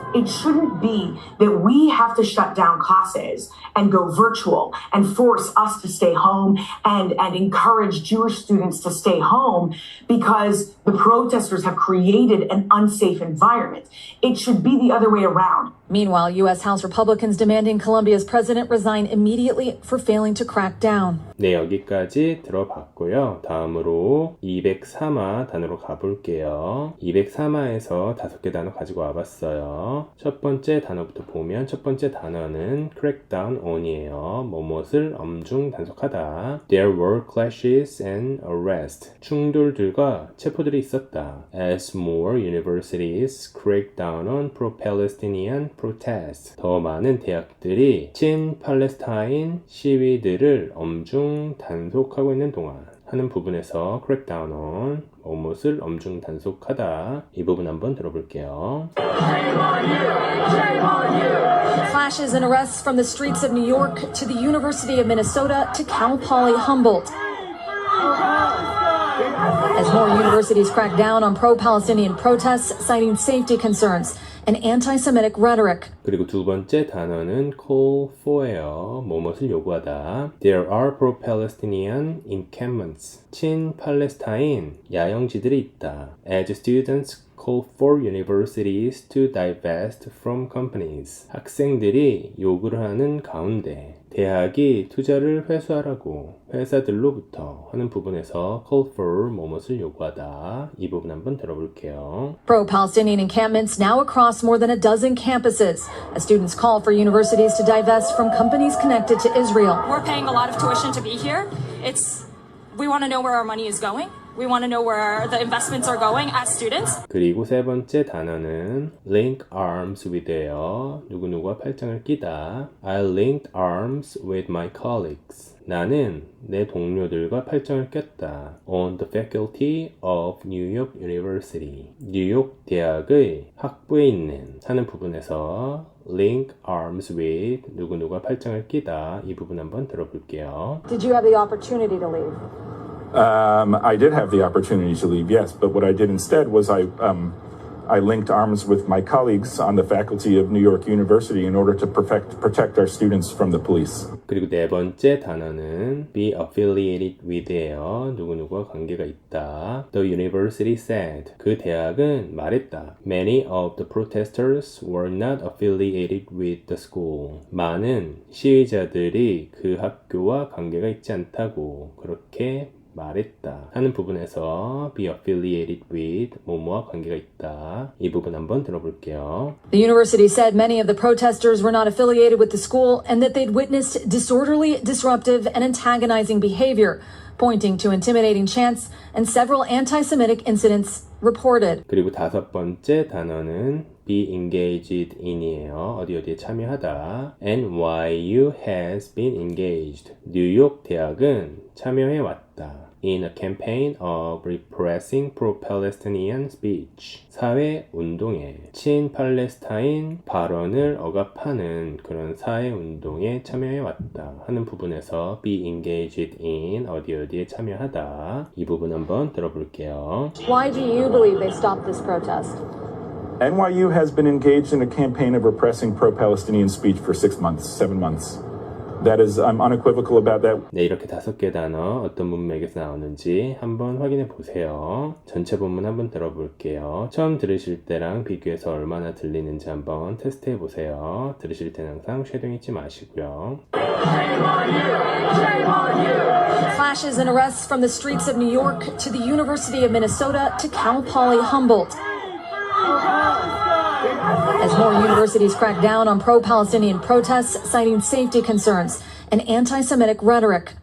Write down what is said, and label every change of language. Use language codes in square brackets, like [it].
[en] it shouldn't be that we have to shut down classes and go virtual and force us to stay home and encourage Jewish students to stay home because the protesters have created an unsafe environment. It should be the other way around. Meanwhile, U.S. House Republicans demanding Colombia's president resign immediately for failing to crack down. [ko] 네, 여기까지 들어봤고요. 다음으로 203화 단어로 가볼게요. 203화에서 5개 단어 가지고 와봤어요. 첫 번째 단어부터 보면 첫 번째 단어는 crackdown on이에요. 뭐뭇을 엄중 단속하다. [en] There were clashes and arrests. [ko] 충돌들과 체포들이 있었다. [en] As more universities cracked down on pro-Palestinian protests. [ko] 더 많은 대학들이 친팔레스타인 시위들을 엄중 단속하고 있는 동안 하는 부분에서 crackdown on 뭐뭇을 엄중 단속하다. 이 부분 한번 들어볼게요. [en] Shame on you! Shame on you! Clashes and arrests from the streets of New York to the University of Minnesota to Cal Poly Humboldt. As more universities crack down on pro-Palestinian protests, citing safety concerns and anti-Semitic rhetoric. [ko] 그리고 두 번째 단어는 call for예요. 뭐뭇을 요구하다. [en] There are pro-Palestinian encampments. [ko] 친팔레스타인 야영지들이 있다. [en] As students call for universities to divest from companies. [ko] 학생들이 요구를 하는 가운데 대학이 투자를 회수하라고 회사들로부터 하는 부분에서 call for 뭐뭇을 요구하다. 이 부분 한번 들어볼게요. [en] Pro-Palestinian encampments now across more than a dozen campuses as students call for universities to divest from companies connected to Israel. We're paying a lot of tuition to be here. We want to know where our money is going. We want to know where the investments are going as students. [ko] 그리고 세 번째 단어는 link arms with예요. 누구누구와 팔짱을 끼다. [en] I linked arms with my colleagues. [ko] 나는 내 동료들과 팔짱을 꼈다. [en] On the faculty of New York University. [ko] 뉴욕 대학의 학부에 있는 하는 부분에서 link arms with 누구누구와 팔짱을 끼다. 이 부분 한번 들어볼게요. [en] Did you have the opportunity to leave? I did have the opportunity to leave, yes, but what I did instead was I linked arms with my colleagues on the faculty of New York University in order to protect our students from the police. [ko] 그리고 네 번째 단어는 be affiliated with예요. 누구누구와 관계가 있다. [en] The university said. [ko] 그 대학은 말했다. [en] Many of the protesters were not affiliated with the school. [ko] 많은 시위자들이 그 학교와 관계가 있지 않다고 그렇게 말했다 하는 부분에서 be affiliated with 뭐뭐와 관계가 있다. 이 부분 한번 들어볼게요. [en] The university said many of the protesters were not affiliated with the school and that they'd witnessed disorderly, disruptive, and antagonizing behavior, pointing to intimidating chants and several anti-Semitic incidents reported. [ko] 그리고 다섯 번째 단어는 be engaged in이에요. 어디에 참여하다. [en] NYU has been engaged. [ko] 뉴욕 대학은 참여해 왔다. [en] In a campaign of repressing pro-Palestinian speech. [ko] 사회 운동에 친팔레스타인 발언을 억압하는 그런 사회 운동에 참여해 왔다 하는 부분에서 be engaged in 어디에 참여하다. 이 부분 한번 들어볼게요. [en] Why do you believe they stopped this protest? NYU has been engaged in a campaign of repressing pro-Palestinian speech for 7 months. That is, I'm unequivocal about that. [ko] 네, 이렇게 5개 단어 어떤 문맥에서 나오는지 한번 확인해 보세요. 전체 본문 한번 들어볼게요. 처음 들으실 때랑 비교해서 얼마나 들리는지 한번 테스트해 보세요. 들으실 때는 항상 쉐딩 잊지 마시고요. [en] Clashes and arrests from the streets of New York to the University of Minnesota to Cal Poly Humboldt. As more universities crack down on pro-Palestinian protests, citing safety concerns and anti-Semitic rhetoric.